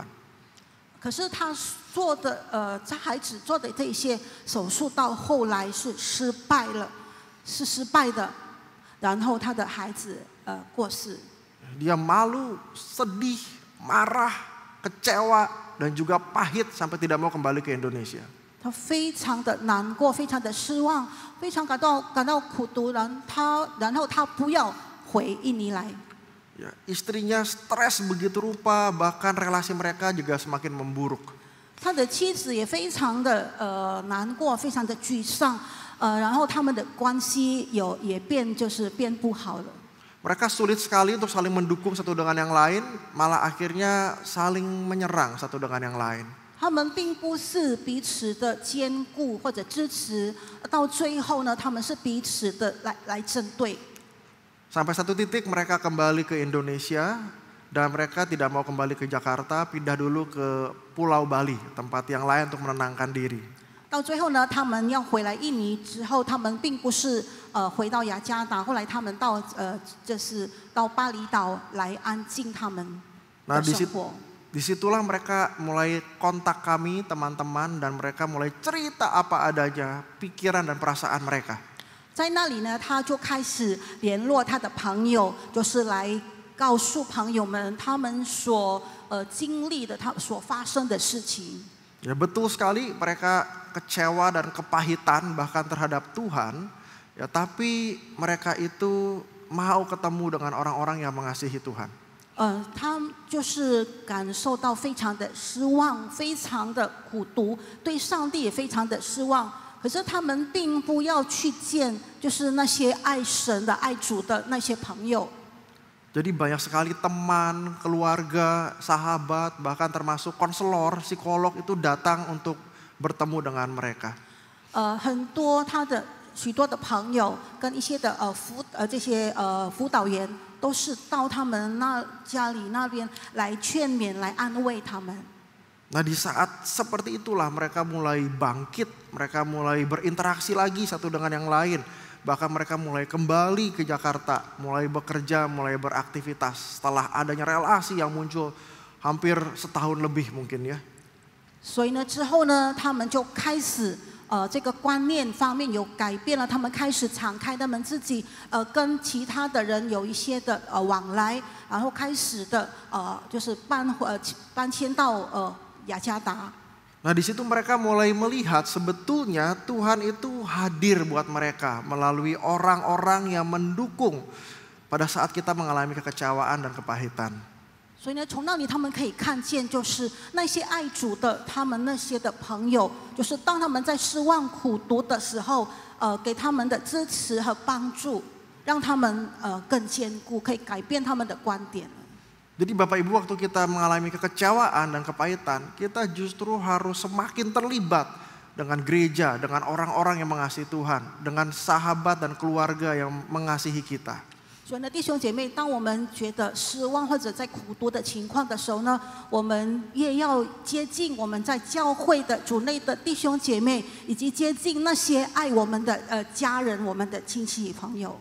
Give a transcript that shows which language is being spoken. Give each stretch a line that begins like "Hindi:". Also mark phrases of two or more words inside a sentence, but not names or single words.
Chinese: 可是他他孩子做的这些手术到后来是失败的，然后他的孩子过世。
Indonesian: Dia malu, sedih, marah, kecewa, dan juga pahit sampai tidak mau kembali ke Indonesia.
Chinese: 他非常的难过，非常的失望，非常感到苦毒，然后他不要回印尼来。
Indonesian: Ya, istrinya stres begitu rupa, bahkan relasi mereka juga semakin memburuk.
Chinese: 他的妻子也非常的难过，非常的沮丧，然后他们的关系也变不好了。
Indonesian: Mereka sulit sekali untuk saling mendukung satu dengan yang lain, malah akhirnya saling menyerang satu dengan yang lain.
Chinese: 他们并不是彼此的兼顾或者支持，到最后呢，他们是彼此的来针对。
Indonesian: Sampai satu titik mereka kembali ke Indonesia, dan mereka tidak mau kembali ke Jakarta, pindah dulu ke Pulau Bali, tempat yang lain untuk menenangkan diri.
Chinese: 到最后呢，他们要回来印尼之后，他们并不是回到雅加达，后来他们就是到巴厘岛来安静他们的生活。
Indonesian: Disitulah mereka mulai kontak kami teman-teman, dan mereka mulai cerita apa adanya, pikiran dan perasaan mereka.
Chinese: 在那里呢，他就开始联络他的朋友，就是来告诉朋友们他们所经历的、他所发生的事情。
Indonesian: Ya, betul sekali mereka kecewa dan kepahitan bahkan terhadap Tuhan, ya, tapi mereka itu mau ketemu dengan orang-orang yang mengasihi Tuhan.
Chinese: 他就是感受到非常的失望，非常的苦毒，对上帝也非常的失望。可是他们并不要去见，就是那些爱神的、爱主的那些朋友。
Indonesian: Jadi banyak sekali teman, keluarga, sahabat, bahkan termasuk konselor, psikolog itu datang untuk bertemu dengan mereka.
Chinese: 很多许多的朋友跟一些的这些辅导员，都是到他们家里那边来劝勉、来安慰他们。
Indonesian: Nah, di saat seperti itulah mereka mulai bangkit, mereka mulai berinteraksi lagi satu dengan yang lain. Bahkan mereka mulai kembali ke Jakarta, mulai bekerja, mulai beraktivitas setelah adanya relasi yang muncul hampir setahun lebih mungkin ya.
Chinese: 所以呢，之后呢，他们就开始这个观念方面有改变了，他们开始敞开他们自己跟其他的人有一些的往来，然后开始的就是搬迁到雅加达。
Indonesian: Nah di situ mereka mulai melihat sebetulnya Tuhan itu hadir buat mereka melalui orang-orang yang mendukung pada saat kita mengalami kekecewaan dan kepahitan.
Chinese: 所以呢，从那里他们可以看见，就是那些爱主的，他们那些的朋友，就是当他们在失望苦读的时候，给他们的支持和帮助，让他们更坚固，可以改变他们的观点。
Indonesian: Jadi Bapak Ibu, waktu kita mengalami kekecewaan dan kepahitan, kita justru harus semakin terlibat dengan gereja, dengan orang-orang yang mengasihi Tuhan, dengan sahabat dan keluarga yang mengasihi kita.
Chinese: 所以呢，弟兄姐妹，当我们觉得失望或者在苦读的情况的时候呢，我们越要接近我们在教会的主内的弟兄姐妹，以及接近那些爱我们的家人、我们的亲戚朋友。